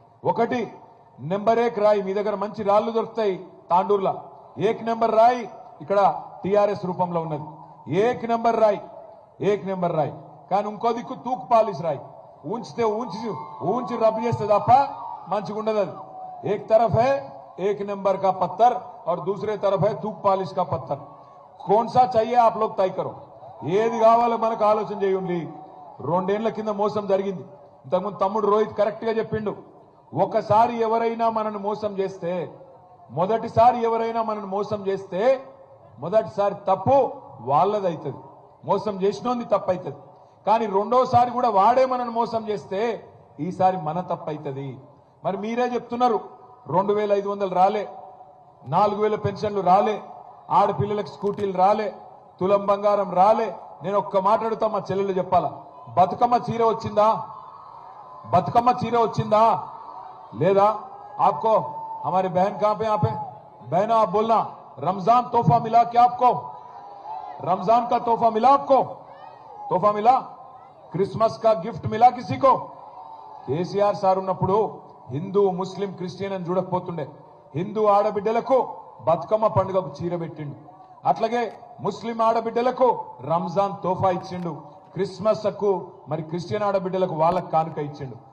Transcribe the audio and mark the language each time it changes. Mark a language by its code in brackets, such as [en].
[te] ఒకటి నెంబర్ 1 రాయి, మీ దగ్గర మంచి రాళ్లు దొరుకుతాయి తాండూరులా. 1 నెంబర్ రాయి ఇక్కడ టిఆర్ఎస్ రూపంలో ఉన్నది. 1 నెంబర్ రాయి, 1 నెంబర్ రాయి. కానీ ఇంకో దిక్కు తూకు పాలిస్ రాయి. ఊంచితే ఊంచి రబ్ చేస్తే తప్ప మంచిగా ఉండదు అది. [hi] एक तरफ है 1 नंबर का पत्थर और दूसरे तरफ है तूक पालिश का पत्थर. कौन सा चाहिए आप लोग तय करो. [te] ఏది కావాలో మనకు ఆలోచన చేయండి. 2 ఏళ్ల కింద మోసం జరిగింది. ఇంతకుముందు తమ్ముడు రోహిత్ కరెక్ట్ గా చెప్పిండు. ఒకసారి ఎవరైనా మనల్ని మోసం చేస్తే, మొదటిసారి ఎవరైనా మనల్ని మోసం చేస్తే మొదటిసారి తప్పు వాళ్ళదైతుంది, మోసం చేసినోంది తప్పు అవుతుంది. కానీ రెండోసారి కూడా వాడే మనల్ని మోసం చేస్తే ఈసారి మన తప్పు అవుతుంది. మరి మీరే చెప్తున్నారు 2500 రాలే, 4000 పెన్షన్లు రాలే, ఆడపిల్లలకు స్కూటీలు రాలే, తులం బంగారం రాలే. నేను ఒక్క మాట అడుగుతా, మా చెల్లెలు చెప్పాలా, బతుకమ్మ చీర వచ్చిందా? బతుకమ్మ చీర వచ్చిందా లేదా? [hi] आपको हमारे बहन कहां पे? यहाँ पे बहना आप बोलना, रमजान तोहफा मिला क्या आपको? रमजान का तोहफा मिला आपको? तोहफा मिला? क्रिसमस का गिफ्ट मिला किसी को? [te] కేసీఆర్ సార్ ఉన్నప్పుడు హిందూ ముస్లిం క్రిస్టియన్ అని చూడకపోతుండే. హిందూ ఆడబిడ్డలకు బతుకమ్మ పండుగకు చీర పెట్టిండు. అట్లాగే ముస్లిం ఆడబిడ్డలకు రంజాన్ తోఫా ఇచ్చిండు. క్రిస్మస్ కు మరి క్రిస్టియన్ ఆడబిడ్డలకు వాళ్ళకు కానుక ఇచ్చిండు.